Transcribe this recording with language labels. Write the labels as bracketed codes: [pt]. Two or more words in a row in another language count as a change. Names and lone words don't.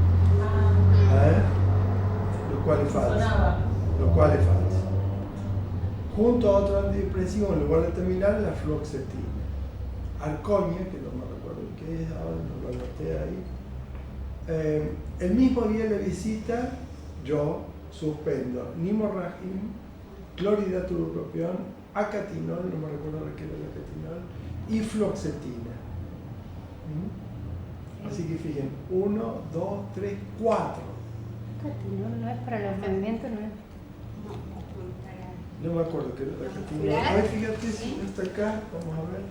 [es] Lo cual es falso. Lo cual es falso. Junto a otro antidepresivo en lugar de Tamilam, la fluoxetina. Arconia, que no me recuerdo qué es, ahora no lo anoté ahí. El mismo día de la visita, yo suspendo nimorragin, clorhidrato bupropión, acatinol, no me recuerdo qué era el acatinol, y fluoxetina. Así que fíjense, 1, 2, 3, 4. No es para los movimientos, no es. No me acuerdo qué era el acatinol. A ver, fíjate si no está acá, vamos a ver.